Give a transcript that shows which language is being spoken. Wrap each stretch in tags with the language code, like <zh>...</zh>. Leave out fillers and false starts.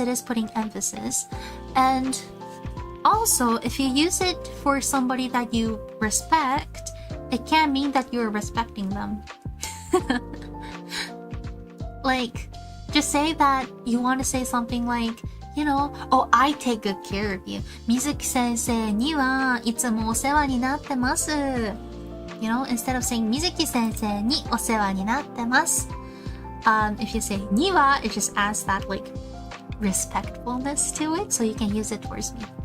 <en>It is putting emphasis, and also if you use it for somebody that you respect, it can mean that you're respecting them. Like, just say that you want to say something like, you know, oh, I take good care of you.</en> <ja>Mizuki 先生にはいつもお世話になってます。</ja> <en>You know, instead of saying</en> <ja>水木先生にお世話になってます。</ja> <en>If you say には, it just adds that like respectfulness to it, so you can use it towards me.</en>